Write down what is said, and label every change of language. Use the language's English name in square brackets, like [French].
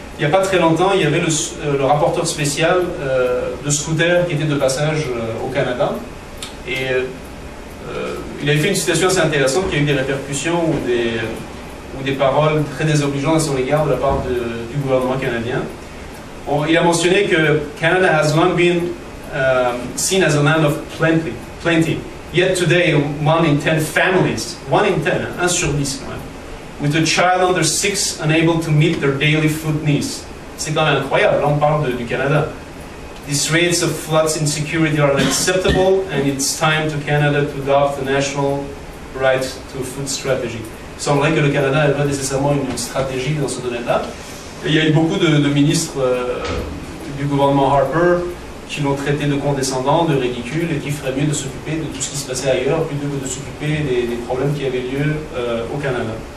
[French] il n'y a pas très longtemps, il y avait le rapporteur spécial de Scooter qui était de passage au Canada. Et il avait fait une citation assez intéressante qui a eu des répercussions ou des paroles très désobligeantes à son égard de la part du gouvernement canadien. Il a mentionné que [English] Canada has long been seen as a land of plenty. Yet today, 1 in 10 families, 1 in 10, [French] 1 sur 10 quand même, [English] with a child under 6 unable to meet their daily food needs. [French] C'est quand même incroyable, là on parle du Canada. [English] These rates of floods insecurity are unacceptable and it's time to Canada to adopt the national right to food strategy. [French] Il semblerait que le Canada n'ait pas nécessairement une stratégie dans ce domaine-là. Il y a eu beaucoup de ministres du gouvernement Harper qui l'ont traité de condescendant, de ridicule, et qui ferait mieux de s'occuper de tout ce qui se passait ailleurs plutôt que de s'occuper des problèmes qui avaient lieu au Canada.